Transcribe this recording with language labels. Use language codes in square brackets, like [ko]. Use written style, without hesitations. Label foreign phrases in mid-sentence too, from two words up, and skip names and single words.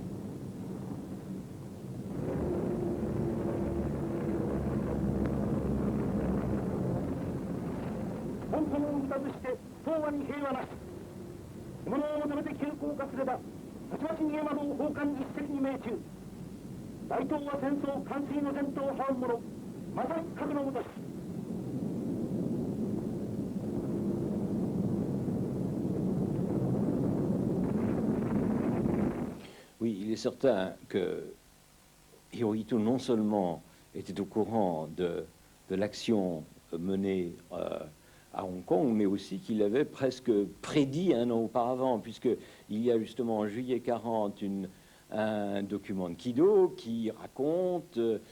[ja] 香港を打たずして東亜に平和なし。獲物を求めて急降下すれば、たちまち逃げ惑う宝冠一石に命中。大東亜戦争完遂の前途を這う者、まさに核のごとし。 [fr] Oui, il est certain que Hirohito non seulement était au courant de l'action menée à Hong Kong, mais aussi qu'il avait presque prédit un an auparavant, puisqu'il y a justement en juillet 40 un document de Kido qui raconte